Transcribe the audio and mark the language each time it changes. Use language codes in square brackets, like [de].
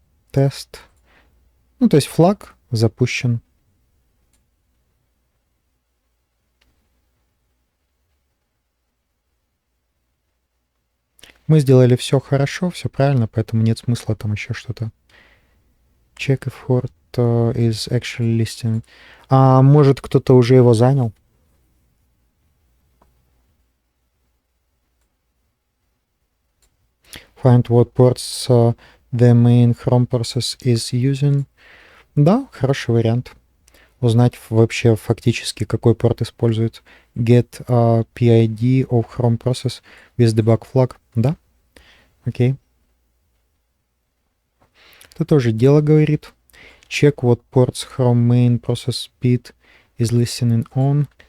[ru] Тест. Ну, то есть флаг запущен. Мы сделали все хорошо, все правильно, поэтому нет смысла там еще что-то. [en] Check if Ford is actually listing. [ru] Может, кто-то уже его занял? [en] Find what ports the main Chrome process is using. [ru] Да, хороший вариант. Узнать вообще фактически, какой порт использует. [en] Get PID of Chrome process with debug flag. [ru] Да, окей. Это тоже дело говорит. [en] Check what ports Chrome main process speed is listening on.